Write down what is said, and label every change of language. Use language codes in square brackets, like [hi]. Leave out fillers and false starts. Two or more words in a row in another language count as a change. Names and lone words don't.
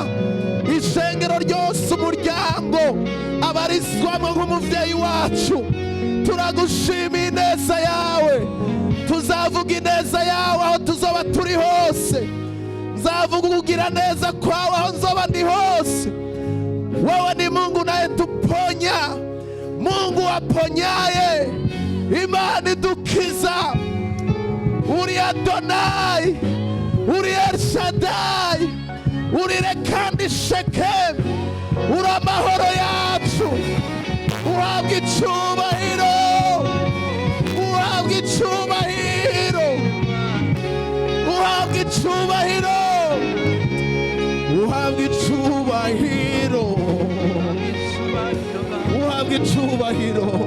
[rn] Ishengero ryose, umuryango abarizwamo nk'umuvyeyi wacu, turagushimiye ineza yawe. Tuzavuga ineza yawe aho tuzoba turi hose. Nzavuga kugira neza kwawe aho nzoba ndi hose. [sw] Wewe ni Mungu unayetuponya, Mungu aponyaye, [rn] Imana idukiza. Uri Adonai, uri El Shaddai, uri Rekandi Shekem, uri amahoro yacu. Uhabwa icubahiro, uhabwa icubahiro, uhabwa icubahiro, uhabwa icubahiro, uhabwa icubahiro.